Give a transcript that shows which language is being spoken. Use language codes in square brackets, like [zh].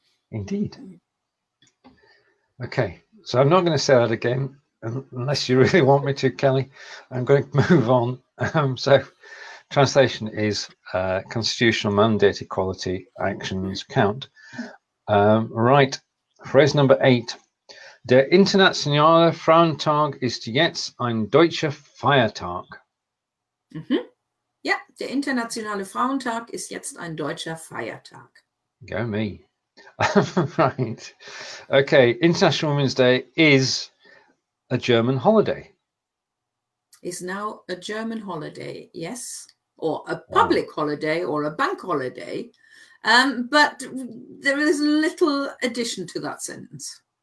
[en] Indeed. Okay, so I'm not going to say that again, unless you really want me to, Kelly. I'm going to move on. So, translation is constitutional mandate, equality, actions count. Right, phrase number 8. [de] Der Internationale Frauentag ist jetzt ein deutscher Feiertag. Ja, der Internationale Frauentag ist jetzt ein deutscher Feiertag. [en] Go me. Right. Okay, International Women's Day is a German holiday. Is now a German holiday, yes. Or a public holiday or a bank holiday. But there is a little addition to that sentence.